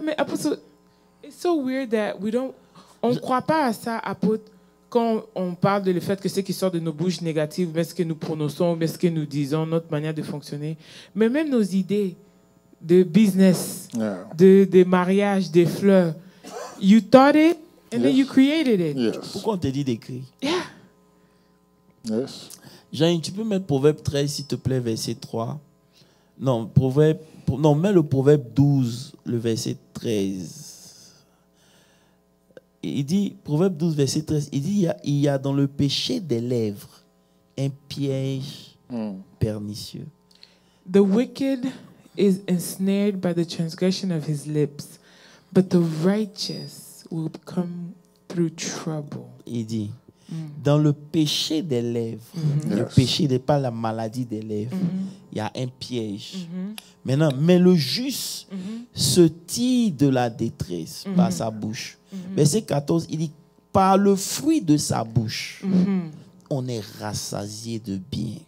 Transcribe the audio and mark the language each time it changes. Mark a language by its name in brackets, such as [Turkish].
[French] Mais [English] Apostle, it's so weird that we don't... [French] On ne croit pas à ça, Apôtre, quand on parle de le fait que ce qui sort de nos bouches négatives, mais ce que nous prononçons, mais ce que nous disons, notre manière de fonctionner, mais même nos idées de business, de mariage, des fleurs, [English] you thought it and then you created it. [French] Pourquoi on te dit d'écrire? [English] Yes. [French] Jean, tu peux mettre Proverbe 13, s'il te plaît, verset 3. Non, mets le Proverbe 12, le verset 13. Il dit, Proverbe 12, verset 13, il dit, il y a dans le péché des lèvres un piège pernicieux. [English] The wicked is ensnared by the transgression of his lips, but the righteous will come through trouble. [French] Il dit, dans le péché des lèvres, le péché n'est pas la maladie des lèvres, il y a un piège. Maintenant, mais le juste se tire de la détresse par sa bouche. Verset 14, il dit, par le fruit de sa bouche, on est rassasié de bien.